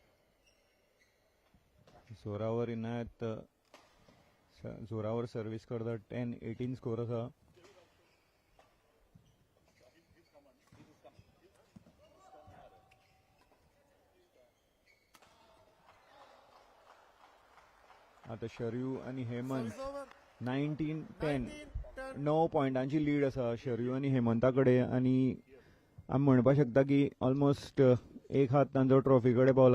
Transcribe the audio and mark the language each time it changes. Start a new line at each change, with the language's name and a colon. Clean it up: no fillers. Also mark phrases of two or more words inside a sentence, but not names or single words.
Konkani: जोरावर इनायत जोरावर सर्व्हिस करता. 10-18 स्कोर आसा. आता शरयू आणि हेमंत 19-10 9 पॉइंटांची लीड आसा शरयू आणि हेमंता कडेन. आणि आमी म्हणपाक शकता की ऑलमोस्ट एक हात तांचो ट्रॉफी कडेन पावला.